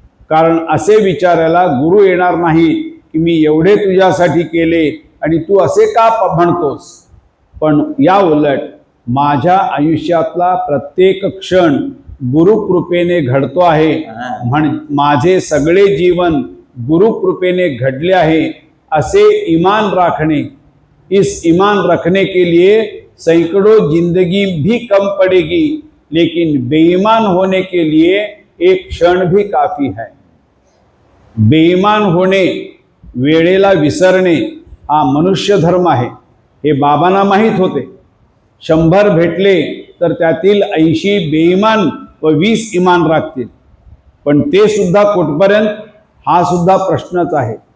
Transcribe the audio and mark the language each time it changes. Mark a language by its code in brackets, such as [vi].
[mr] कारण असे विचारायला गुरु येणार नाही की मी एवढे तुझ्यासाठी केले आणि तू असे का म्हणतोस. पण या उलट माझ्या आयुष्यातला प्रत्येक क्षण गुरुकृपेने घडतो आहे. माझे सगळे जीवन गुरुकृपेने घडले आहे असे [hi] ईमान रखने. इस ईमान रखने के लिए सैकड़ों जिंदगी भी कम पड़ेगी, लेकिन बेईमान होने के लिए एक क्षण भी काफी है. [mr] बेईमान होणे, वेळेला विसरणे हा मनुष्य धर्म आहे हे बाबांना माहीत होते. 100 भेटले तर त्यातील 80 बेईमान व 20 इमान राखतील. पण ते सुद्धा कुठपर्यंत हा सुद्धा प्रश्नच आहे.